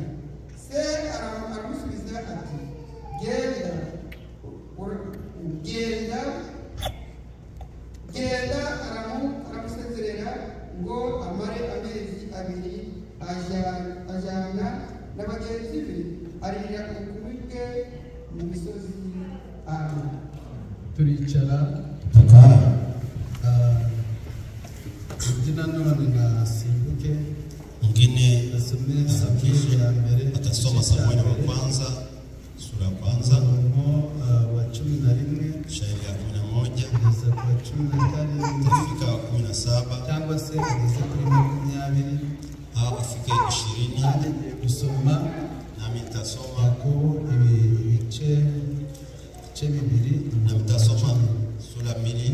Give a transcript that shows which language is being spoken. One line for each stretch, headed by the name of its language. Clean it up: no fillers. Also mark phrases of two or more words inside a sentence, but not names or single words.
Kinyarwanda: Se aramusubiza ati genda aramusezerera ngo amare amezi abiri ajyana na bagenzi be arira ubukumi bwe mu misozi. Amen. Turicara none nasimbuke
Swahili: mwingine asome asafishe ya mbere atasoma Samueli wa kwanza sura ya kwanza wa 11 shairi ya 11 kugeza kwa 15 tafika 17
Kinyarwanda: cyangwa se kugeza kuri 20
Swahili: au afike 20.
Kinyarwanda: Gusoma
Swahili: nami nitasoma
Kinyarwanda: Yakobo ibice bibiri
Swahili: na mtasoma sura 2.